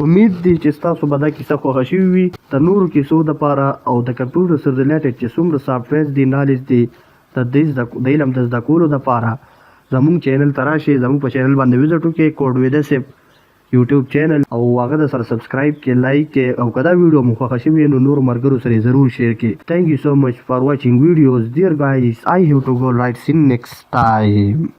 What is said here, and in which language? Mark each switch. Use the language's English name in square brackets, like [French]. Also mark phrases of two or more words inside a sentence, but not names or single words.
[Pashto] امید دی چې ستاسو به دا کیسه خوښه شوې وي. د نورو کیسو دپاره او د کمپیوټر سره ریلیټډ چې څومره سافټویرز دي، نالج دی د علم د زده کولو دپاره زموږ چینل ته راشئ، زموږ په چینل باندې وزټ وکړئ، کوډ ویده صاحب یوټیوب چینل، او هغه د سره سبسکرایب کې، لایک کې، او کدا ویډیو مو خوښه شوي نو نور مرګرو سره ضرور شیر کړئ. [English] Thank you so much for watching videos dear guys. I have to go right, see you next time.